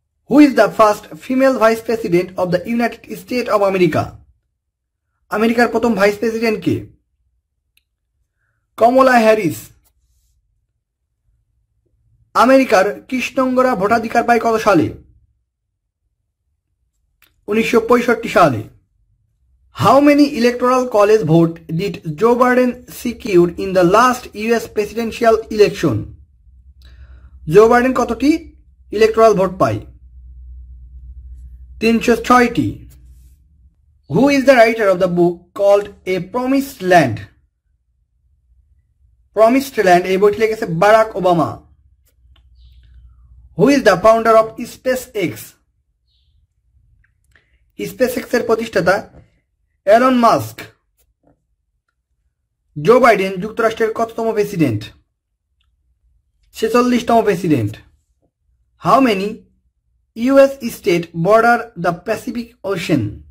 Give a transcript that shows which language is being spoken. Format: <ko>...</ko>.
<en>Who is the first female vice president of the United State of America?</en> <bn>আমেরিকার প্রথম vice president কে? কমলা Harris. আমেরিকার কৃষ্ণাঙ্গরা ভোটাধিকার পায় কত সালে? 1965 সালে।</bn> <en>How many electoral college votes did Joe Biden secure in the last US presidential election?</en> <bn>Joe Biden কতটি electoral vote পায়? 306টি।</bn> <en>Who is the writer of the book called A Promised Land?</en> <bn>Promised Land এই বইটি লিখেছে Barack Obama.</bn> <en>Who is the founder of SpaceX?</en> <bn>SpaceX এর প্রতিষ্ঠাতা Elon Musk. Joe Biden যুক্তরাষ্ট্রের কততম president? 46তম president.</bn> <en>How many US state border the Pacific ocean?</en>